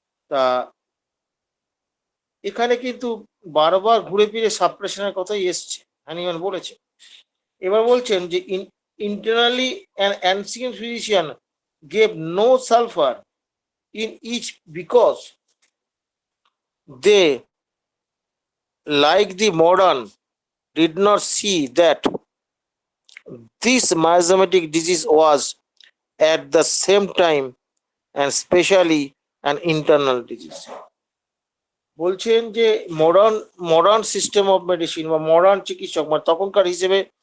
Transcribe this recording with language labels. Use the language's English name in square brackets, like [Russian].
[Bangla] তা এখানে কিন্তু বারবার ঘুরে ফিরে সাপ্রেশনের কথাই এসছে, হ্যানিম্যান বলেছে। এবার বলছেন যে [English] internally an ancient physician gave no sulfur in each because they, like the modern, did not see that this miasmatic disease was at the same time and specially an internal disease. [Bangla] বলছেন যে modern system of medicine বা modern চিকিৎসক, মানে তখনকার হিসেবে